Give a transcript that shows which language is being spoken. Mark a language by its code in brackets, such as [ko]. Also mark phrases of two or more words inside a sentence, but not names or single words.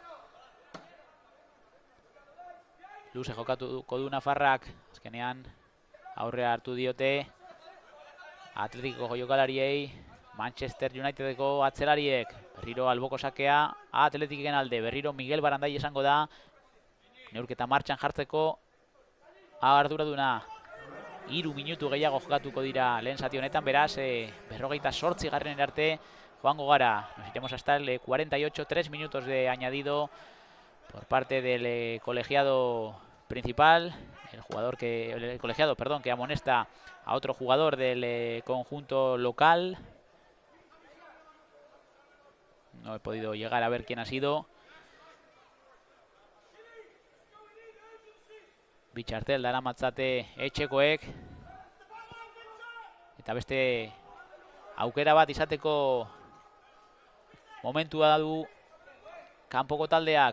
[eu] Luze jokatuko du Nafarrak, azkenean aurre hartu diote Athleticeko jokalariei, Manchester Unitedeko atzelariek. Berriro alboko sakea Athleticen alde, berriro Miguel Barandaia esango da neurketa martxan jartzeko arduraduna. 3 minutu gehiago jokatuko dira lehen zati honetan, beraz 48 garren arte joango gara. [es] Nos iremos hasta el 48, 3 minutos de añadido por parte del colegiado principal, el colegiado que amonesta a otro jugador del conjunto local. No he podido llegar a ver quién ha sido. [eu] Bitxartel daramatzate etxekoek. Eta beste aukera bat izateko momentua du kanpoko taldeak.